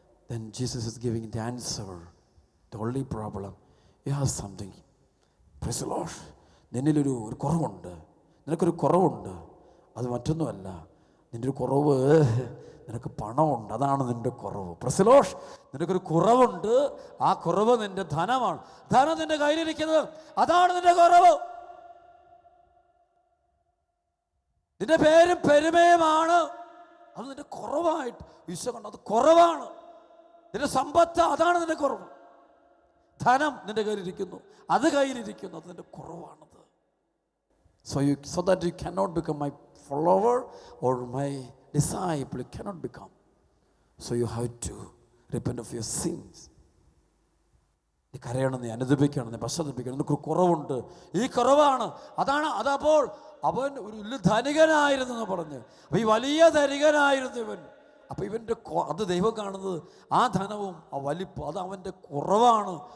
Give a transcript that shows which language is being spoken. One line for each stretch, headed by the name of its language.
English: Then Jesus is giving the answer. The only problem, you have something. Praise the Lord.
Malayalam: നിന്നിലൊരു കുറവുണ്ട്, നിനക്കൊരു കുറവുണ്ട്. അത് മറ്റൊന്നുമല്ല, നിൻ്റെ ഒരു കുറവ്, നിനക്ക് പണമുണ്ട്, അതാണ് നിൻ്റെ കുറവ്.
English: Praise the Lord.
Malayalam: നിനക്കൊരു കുറവുണ്ട്, ആ കുറവ് നിൻ്റെ ധനമാണ്. ധനം നിൻ്റെ കയ്യിലിരിക്കുന്നത്, അതാണ് നിൻ്റെ കുറവ്. നിന്റെ പേരും പെരുമയുമാണ്, അത് നിന്റെ കുറവായിട്ട് ഈശോ കണ്ടു. അത് കുറവാണ്. നിന്റെ സമ്പത്ത്, അതാണ് നിന്റെ കുറവ്. ധനം നിന്റെ കയ്യിലിരിക്കുന്നു, അത് കയ്യിലിരിക്കുന്നു, അത് നിന്റെ കുറവാണത്.
English: So that you cannot become my follower or my disciple, you cannot become. So you have to repent of your sins.
Malayalam: നീ കരയണം, നീ അനുദപിക്കണം, നീ പശ്ചാത്തപിക്കണം. നിനക്കൊരു കുറവുണ്ട്, ഈ കുറവാണ്, അതാണ്. അതപ്പോൾ അവൻ ഒരു വലിയ ധനികനായിരുന്നു എന്ന് പറഞ്ഞ്, അപ്പോൾ ഈ വലിയ ധനികനായിരുന്നു ഇവൻ. അപ്പോൾ ഇവൻ്റെ അത് ദൈവം കാണുന്നത് ആ ധനവും ആ വലിപ്പം, അത് അവൻ്റെ കുറവാണ്.